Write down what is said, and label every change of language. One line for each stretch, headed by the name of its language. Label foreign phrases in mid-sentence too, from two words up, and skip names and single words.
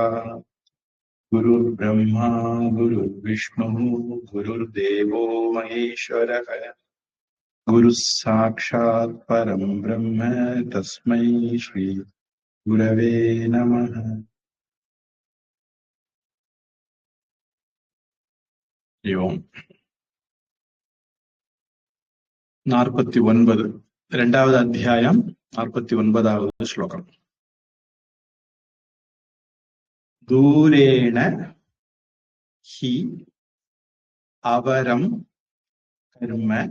Sanskrit: गुरुर्ब्रह्मा गुरुर्विष्णुः गुरुर्देवो महेश्वरः गुरुः साक्षात् परं ब्रह्म तस्मै श्री गुरवे नमः।
Tamil: ओम् 49 இரண்டாவது அத்தியாயம் 49வது ஸ்லோகம்.
Sanskrit: दूरेण हि अवरं कर्म